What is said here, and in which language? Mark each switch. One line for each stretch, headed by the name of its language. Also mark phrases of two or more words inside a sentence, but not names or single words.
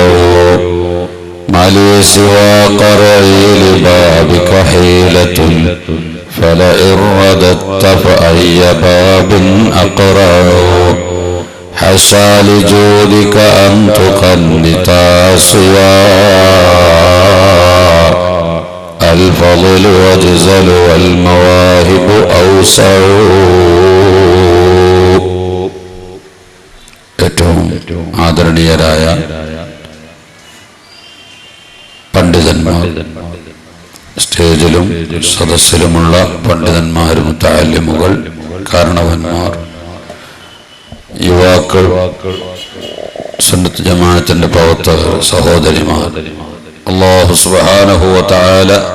Arabic: ما لي سوى قرعي لبابك حيلة فلئن رددت فأي باب أقرع. حشى لجودك أن تقنط عصيا الفضل وجزل والمواهب أوسع.
Malayalam: ഏറ്റവും ആദരണീയരായ പണ്ഡിതന്മാർ, സ്റ്റേജിലും സദസ്സിലുമുള്ള പണ്ഡിതന്മാരും മുതഅല്ലിമുകൾ, കാരണവന്മാർ, യുവാക്കൾ, സുന്നത്ത് ജമാഅത്തിന്റെ പ്രവർത്തകർ, സഹോദരിമാർ,
Arabic: الله سبحانه و تعالى